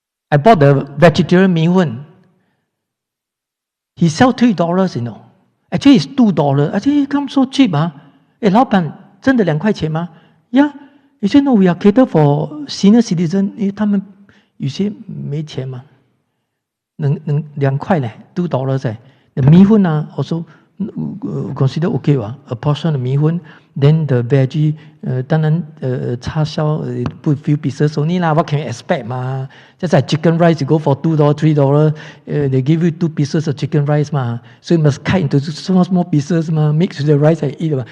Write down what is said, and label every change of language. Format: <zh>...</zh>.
<en>I bought the vegetarian mee hoon. He sell $3, Actually, it's $2. Actually, it comes so cheap,</en> <zh>老板，真的2块钱吗？</zh> <en>Yeah. You say, no, we are catered for senior citizen.</en> <zh>因为他们有些没钱嘛，能2块嘞，$2嘞。</zh> <en>The 米粉also consider okay a portion of 米粉。 Then the veggie,</en> <zh>当然叉烧</zh> <en>put few pieces only lah. What can you expect 嘛？Just like chicken rice, you go for $2, $3. They give you 2 pieces of chicken rice 嘛，so you must cut into small pieces 嘛，mix with the rice and eat 嘛。</en>